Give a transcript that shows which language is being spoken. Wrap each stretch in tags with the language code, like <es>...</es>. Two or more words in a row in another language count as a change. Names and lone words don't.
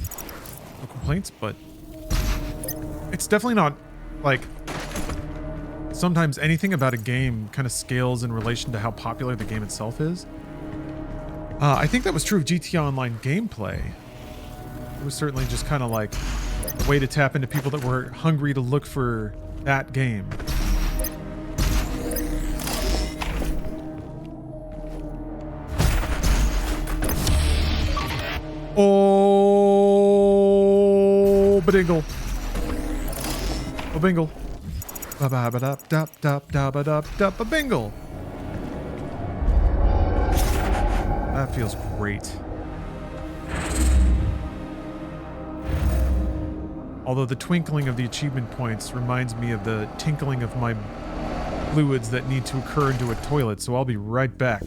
<en>No complaints, but it's definitely not, like, sometimes anything about a game kind of scales in relation to how popular the game itself is. I think that was true of GTA Online gameplay. It was certainly just kind of like a way to tap into people that were hungry to look for that game. Oh, badingle. Oh, bingle. Ba-ba-ba-dap-dap-dap-dap-dap-dap-a-bingle. That feels great. Although the twinkling of the achievement points reminds me of the tinkling of my fluids that need to occur into a toilet, so I'll be right back.</en>